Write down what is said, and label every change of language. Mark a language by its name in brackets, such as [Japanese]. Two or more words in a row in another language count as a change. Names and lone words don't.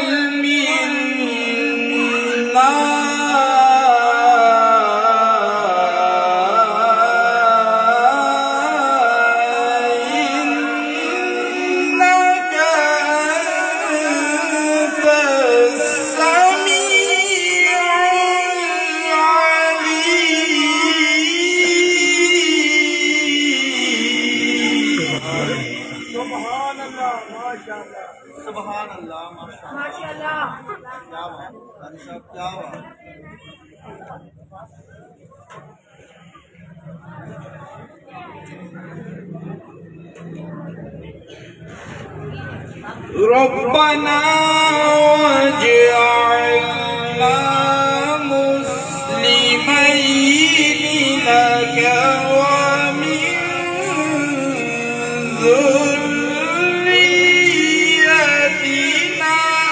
[Arabic] منا إنك أنت السميع العليم. سبحان الله माशाअल्लाह سبحان الله माशाअल्लाह [Urdu] کیا بات ہے، کیا بات. [Arabic] ربنا واجعلنا مسلمين لك ومن ذريتنا